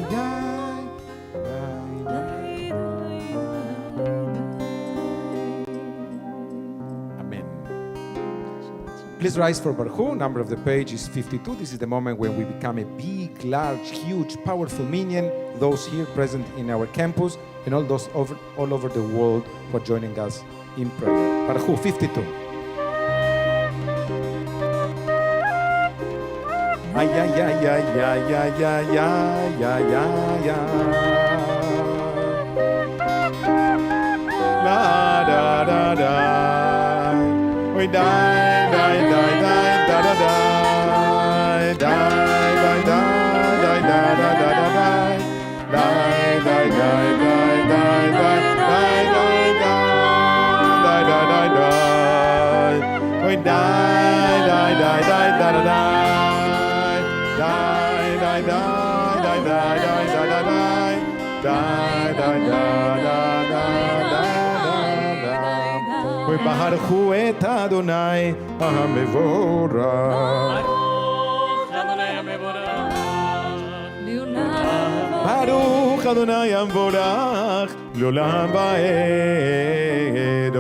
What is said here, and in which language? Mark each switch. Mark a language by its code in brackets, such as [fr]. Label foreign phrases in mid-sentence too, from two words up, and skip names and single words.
[en] Please rise for Baruch. Number of the page is 52. This is the moment when we become a big, large, huge, powerful minyan. Those here present in our campus and all those all over the world who are joining us in prayer. Baruch 52. Ay, ay, ay, ay, ay, ay, ay, ay, ay, ay, ay. La da da da. We die, die, die, die, da da die, die, die, die, die, da da da da die, die, die, die, die, die, die, die, die, die, die. We die, die, die, die, da da die, die, die, die, die, die, die, da da die, die, die, die, [he] וברכו את אדוני המבורך. ברוך אדוני המבורך לעולם ועד.